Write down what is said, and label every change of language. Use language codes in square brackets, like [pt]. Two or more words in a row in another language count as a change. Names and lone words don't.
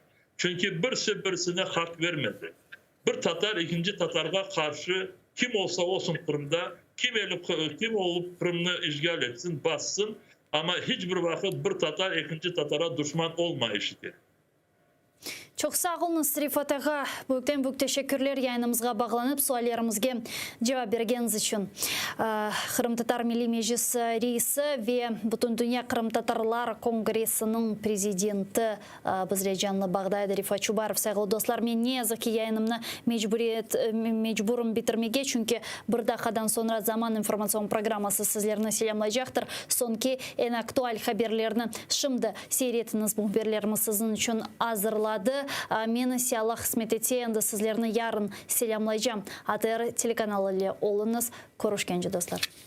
[crh] Çünkü birisi birisine hak vermedi. Bir Tatar ikinci Tatar'a karşı kim olsa olsun Kırım'da kim olup Kırım'ı işgal etsin, bassın ama hiçbir vakit bir Tatar ikinci Tatar'a düşman olmayışıdır. Çok sağ olun Rifat ağa. Büyükten teşekkürler yayınımızga bağlanıp suallerimizge cevap vergeniz için. Kırım Tatar Milli Meclis reisi ve Bütün Dünya Kırım Tatarlar Kongresi'nin prezidenti bizle canlı bağdaydı Rifat Çubarov. Sayılı dostlar, men ne yazık ki yayınımını mecburum bitirmege çünkü bir dakikadan sonra Zaman informasyon programması sizlerini selamlayacaktır. Sonki en aktual haberlerini şimdi seyretiniz bu haberlerimiz sizin için hazırladı. Meni siyallah hizmet etseyen sizlerini yarın selamlayacağım. ATR telekanalı ile olunuz. Görüşkence dostlar.